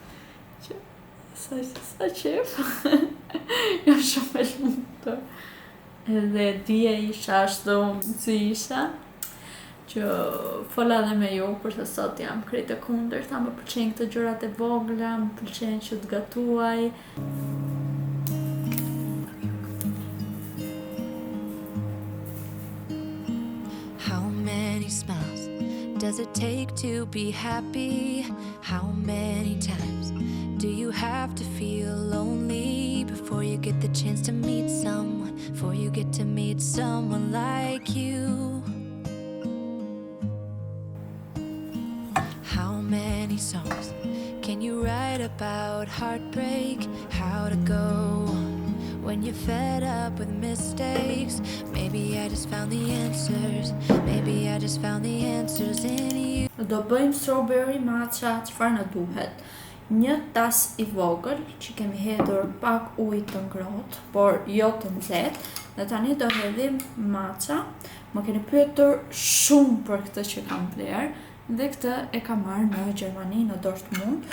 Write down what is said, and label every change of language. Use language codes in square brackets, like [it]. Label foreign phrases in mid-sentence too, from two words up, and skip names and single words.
[sq] Që sa qef. Jam shumë e lumtur. Edhe dje isha ashtu si isha, që fola dhe me ju, përse sot jam krejt e kundërta, më pëlqejnë këtë gjërat e vogla, më pëlqejnë që të gatuaj. [en] How many smiles does it take to be happy? How many times do you have to feel lonely before you get the chance to meet someone, before you get to meet someone like you? How many songs can you write about heartbreak? How to go when you're fed up with mistakes? Maybe I just found the answers. Maybe I just found the answers in you. [sq] Do bëjmë [en] strawberry matcha, [sq] çfarë na duhet? Një tas i vogël që kemi hedhur pak ujë të ngrohtë, por jo të nxehtë, dhe tani do hedhim matcha. Më keni pyetur shumë për këtë që kam bler, dhe këtë e kam marrë në Gjermani, në Dortmund.